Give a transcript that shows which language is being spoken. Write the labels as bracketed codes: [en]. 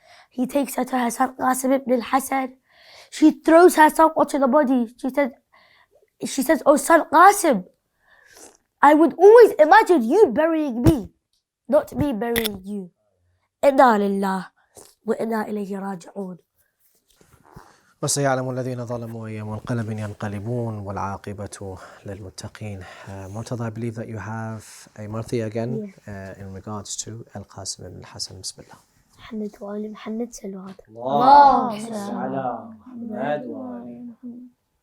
[en] He takes her to her son Qasim ibn al-Hasan. She throws herself onto the body. She says, Oh son Qasim, I would always imagine you burying me, not me burying you. [ar] Inna lillah wa inna ilayhi raji'un. وسيعلم الذين ظلموا أي منقلب ينقلبون والعاقبة للمتقين. [en] Murtada, I believe that you have a marthi again in regards to Al-Qasim ibn al-Hasan. [ar] Bismillah. محمد وآل محمد صلوات اللهم صل على محمد وآل محمد.